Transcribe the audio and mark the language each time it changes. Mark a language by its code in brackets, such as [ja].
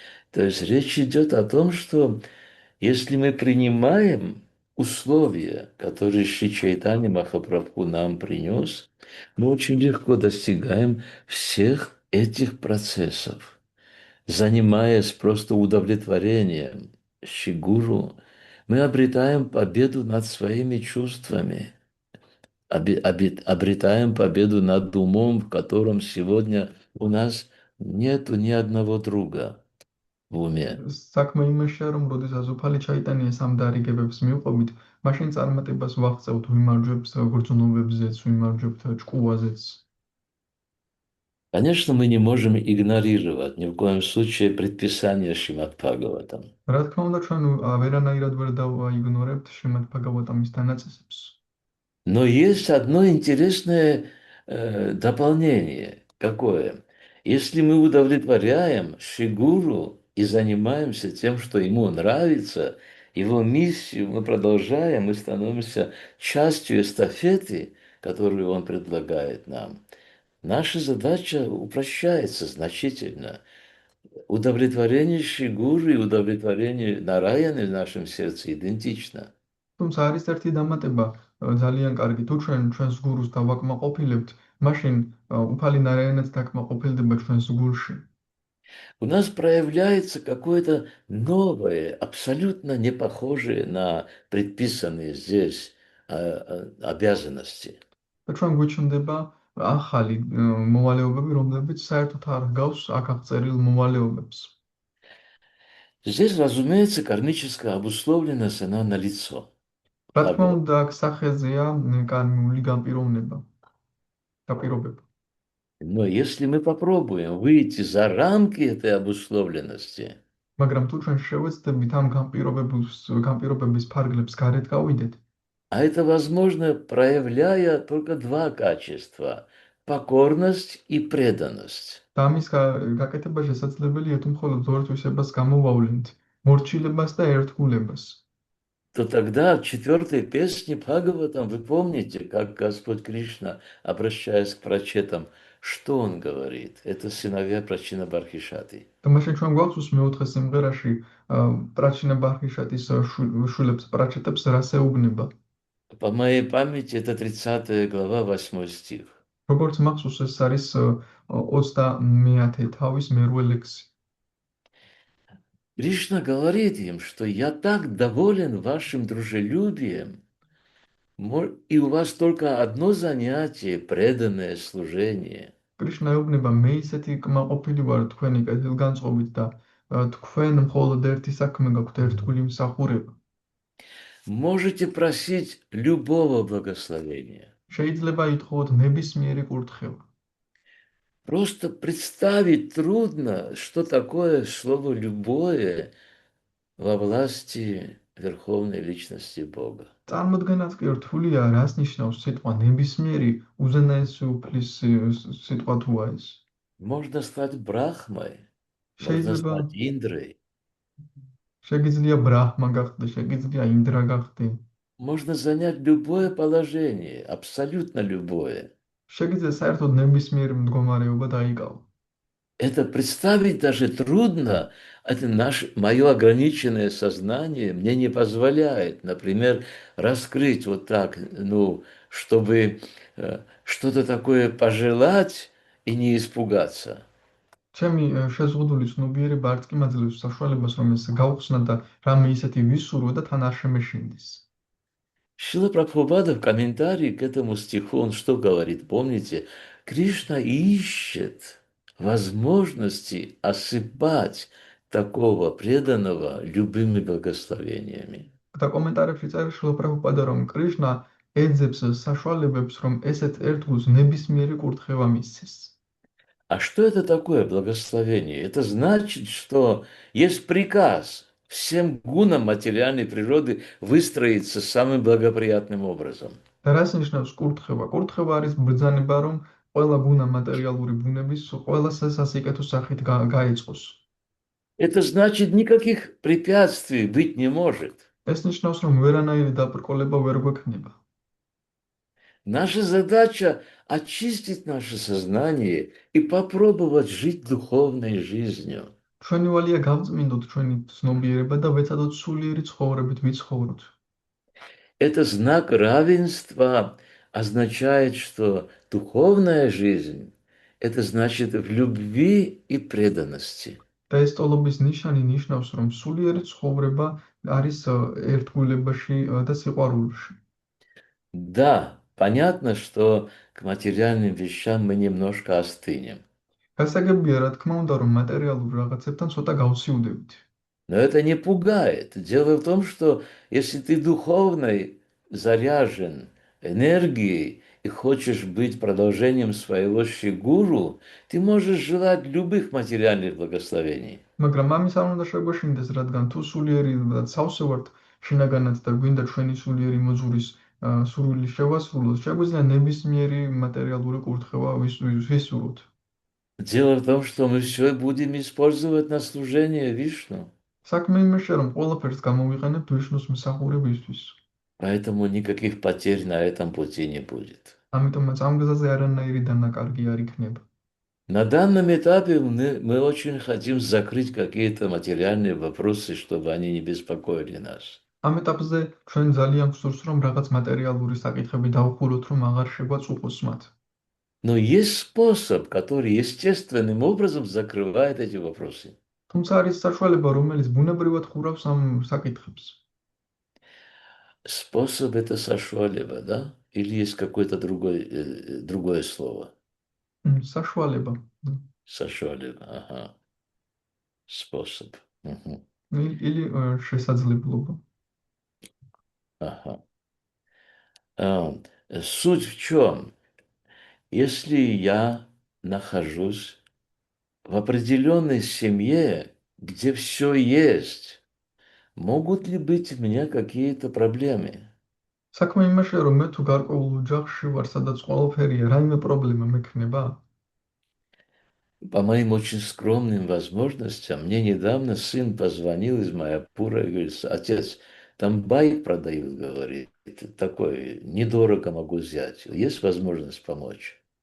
[ru] То есть речь идет о том, что если мы принимаем условия, которые Шри Чайтанья Махапрабху нам принес, мы очень легко достигаем всех этих процессов, занимаясь просто удовлетворением Шри Гуру, мы обретаем победу над своими чувствами, обретаем победу над умом, в котором сегодня у нас нету ни одного друга в уме. [ka] საქმე იმაშია, რომ როდესაც უფალი ჩაიტანიას ამ დარიგებებს მივყობით, მაშინ წარმატებას ვაღწევთ ვიმარჯვებთ გრძნობებზეც, ვიმარჯვებთ ჭკუაზეც. [ru] Конечно, мы не можем игнорировать ни в коем случае предписание Шримад Бхагаватам. [ka] რა თქმა უნდა, ჩვენ ვერანაირად ვერ დავაიგნორებთ შრიმად ბჰაგავატამის დანაწესებს. [ru] Но есть одно интересное дополнение. Какое? Если мы удовлетворяем Шри Гуру и занимаемся тем, что ему нравится, его миссию мы продолжаем и становимся частью эстафеты, которую он предлагает нам, наша задача упрощается значительно. Удовлетворение Шри Гуру и удовлетворение Нараяны в нашем сердце идентично. [ka] თუმცა არის ერთი დამატება ძალიან კარგი. თუ ჩვენ ჩვენს გურუს დავაკმაყოფილებთ, მაშინ უფალი ნარაიანაც დაკმაყოფილდება ჩვენს გულში. [ru] У нас проявляется какое-то новое, абсолютно не похожее на предписанные здесь обязанности. [ka] და ჩვენ გვიჩნდება ახალი მოვალეობები, რომლებიც საერთოდ არ ჰგავს აქ აღწერილ მოვალეობებს. [ru] Здесь, разумеется, кармическая обусловленность, она налицо. [ka] რა თქმა უნდა, აქ სახეზეა კარმული განპირობება. [ru] Но если мы попробуем выйти за рамки этой обусловленности, [ka] მაგრამ თუ ჩვენ შევეცდებით ამ განპირობების ფარგლებს გარეთ გავიდეთ, [ru] а это возможно, проявляя только два качества – покорность и преданность. [ka] და ამის გაკეთება შესაძლებელია თუ მხოლოდ ორ თვისებას გამოვავლენთ, მორჩილებას და ერთგულებას. [ru] то тогда в четвертой песне Бхагаватам вы помните, как Господь Кришна, обращаясь к прачетам, что он говорит? Это сыновья Прачина Бархишаты. [ka] და მაშინ ჩვენ გვაქვს მეოთხე სიმღერაში პრაჩინა ბარხიშატის შვილებს პრაჩეტებს რას ეუბნება. [ru] По моей памяти это 30 глава, 8 стих. [ka] როგორც მახსოვს, ეს არის 30 თავის მერვე ლექსი. [ru] Кришна говорит им, что я так доволен вашим дружелюбием, и у вас только одно занятие – преданное служение. [ka] კრიშნა ეუბნება, მე ისეთი კმაყოფილი ვარ თქვენი კეთილგანწყობით და თქვენ მხოლოდ ერთი საქმე გაქვთ, ერთგული მსახურება. [ru] Можете просить любого благословения. [ka] შეიძლება ითხოვოთ ნებისმიერი კურთხევა. [ru] Просто представить трудно, что такое слово «любое» во власти Верховной Личности Бога. [ka] წარმოდგენაც კი რთულია, რას ნიშნავს სიტყვა ნებისმიერი უზენაესი უფლის სიტყვა თუ არის. [ru] Можно стать Брахмой, можно [ka] შეიძლება [ru] стать Индрой, [ka] შეგიძლია ბრაჰმა გახდე, შეგიძლია ინდრა გახდე. [ru] можно занять любое положение, абсолютно любое. [ka] შეგიძლია საერთოდ ნებისმიერი მდგომარეობა დაიკავო. [ru] Это представить даже трудно. Это мое ограниченное сознание мне не позволяет, например, раскрыть вот так, ну, чтобы что-то такое пожелать и не испугаться. [ka] ჩემი შეზღუდული ცნობიერება არც კი მაძლევს საშუალებას, რომ ეს გავხსნა და რამე ისეთი ვისურვო და თან არ შემეშინდეს. [ru] Шрила Прабхупада в комментарии к этому стиху, он что говорит? Помните, Кришна ищет возможности осыпать такого преданного любыми благословениями. [ka] და კომენტარებში წერს შრილა პრაბჰუპადა, რომ კრიშნა ეძებს საშუალებებს, რომ ესეთ ერთგულს ნებისმიერი კურთხევა მისცეს. [ru] А что это такое благословение? Это значит, что есть приказ всем гунам материальной природы выстроиться самым благоприятным образом. [ka] და რას ნიშნავს კურთხევა? კურთხევა არის ბრძანება, რომ ყველა გუნა მატერიალური ბუნების ყველა სასიკეთო სახით გაეწყოს. [ru] Это значит, никаких препятствий быть не может. [ka] ეს ნიშნავს, რომ ვერანაირი დაბრკოლება ვერ გვექნება. [ru] Наша задача очистить наше сознание и попробовать жить духовной жизнью. [ka] ჩვენი ვალია გავწმინდოთ ჩვენი ცნობიერება და ვეცადოთ სულიერი ცხოვრებით ვიცხოვროთ. [ru] Это знак равенства означает, что духовная жизнь – это значит в любви и преданности. [ka] და ეს ტოლობის ნიშანი ნიშნავს, რომ სულიერი ცხოვრება არის ერთგულებაში და სიყვარულში. [ru] Да, понятно, что к материальным вещам мы немножко остынем. [ka] გასაგებია, რა თქმა უნდა, რომ მატერიალურ რაღაცებთან ცოტა გავსიუდებით. [ru] Но это не пугает. Дело в том, что если ты духовный заряжен энергией и хочешь быть продолжением своего шри-гуру, ты можешь желать любых материальных благословений. [ka] მაგრამ ამის არ უნდა შეგვეშინდეს, რადგან თუ სულიერი და სავსე ვართ შინაგანად და გვინდა ჩვენი სულიერი მოძღვრის სურვილი შევასრულოთ, შეგვიძლია ნებისმიერი მატერიალური კურთხევა ვისურვოთ. [ru] Дело в том, что мы все будем использовать на служение Вишну. [ka] საქმე იმაშია, რომ ყველაფერს გამოვიყენებთ ვიშნუს მსახურებისთვის. [ru] Поэтому никаких потерь на этом пути не будет. [ka] ამიტომაც ამ გზაზე არანაირი დანაკარგი არ იქნება. [ru] На данном этапе мы очень хотим закрыть какие-то материальные вопросы, чтобы они не беспокоили нас. [ka] ამ ეტაპზე ჩვენ ძალიან გვსურს, რომ რაღაც მატერიალური საკითხები დავხუროთ, რომ აღარ შეგვაწუხოს მათ. [ru] Но есть способ, который естественным образом закрывает эти вопросы. [ka] თუმცა არის საშუალება, რომელიც ბუნებრივად ხურავს ამ საკითხებს. [ru] Способ это сашвалева, да? Или есть какое-то другое слово? [ka] საშუალება. [ru] Сашвалева, ага. Способ. Угу. или [ka] შესაძლებლობა. [ru] Ага. Суть в чем? Если я нахожусь в определенной семье, где все есть, могут ли быть у меня какие-то проблемы? [ka] საქმე იმაშია, რომ მე თუ გარკვეულ ოჯახში вар, სადაც ყველაფერია, რაიმე პრობლემა მექნება? [ru] По моим очень скромным возможностям, мне недавно сын позвонил из Майапура и говорит: отец, Там байк продают, говорит. Такой, недорого могу взять. Есть возможность помочь?